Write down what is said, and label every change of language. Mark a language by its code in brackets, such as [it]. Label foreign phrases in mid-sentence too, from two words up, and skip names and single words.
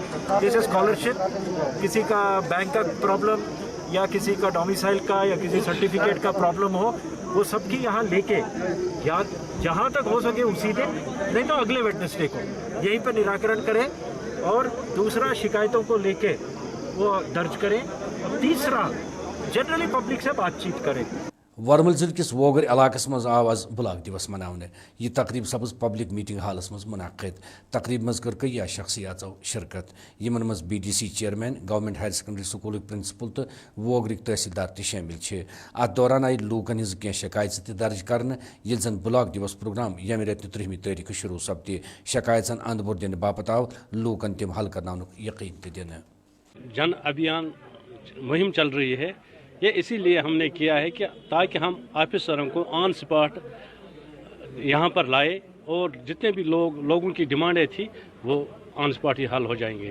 [hi] जैसे स्कॉलरशिप, किसी का बैंक का प्रॉब्लम या किसी का डोमिसाइल का या किसी सर्टिफिकेट का प्रॉब्लम हो वो सबकी यहाँ लेके या जहाँ तक हो सके उसी दिन नहीं तो अगले वेडनेसडे को यहीं पर निराकरण करें। और दूसरा शिकायतों को लेके वो दर्ज करें। तीसरा जनरली पब्लिक से बातचीत करें। [ks] वर्मल जिले किस वोगर इलाकस मज आव आज ब्लॉक दिवस मनावने। यह तकरीब सपज [en] public meeting [ks] हालस मज मुनाकिद। तकरीब मज कर कई शख्सियातों शिरकत यमन मज BDC चेयरमैन, गवर्नमेंट हायर सेकेंडरी स्कूल प्रिंसिपल तो वोगरिक तहसीलदार ति शामिल। अत दौरान आई लूकन हज कह शिकायत दर्ज कर जन ब्लॉक दिवस प्रोग्राम यम रेत 13 तारीख शुरू सपदे। शिकायत अंद बोर दिन बापत आव लूकन तिम हल कर यकीन दिन। [hi] जन अभियान मुहिम चल रही है। ये इसीलिए हमने किया है कि ताकि हम ऑफिसरों को [en] on spot [hi] यहाँ पर लाए और जितने भी लोगों की डिमांडें थी वो [en] on spot [hi] ही हल हो जाएंगे।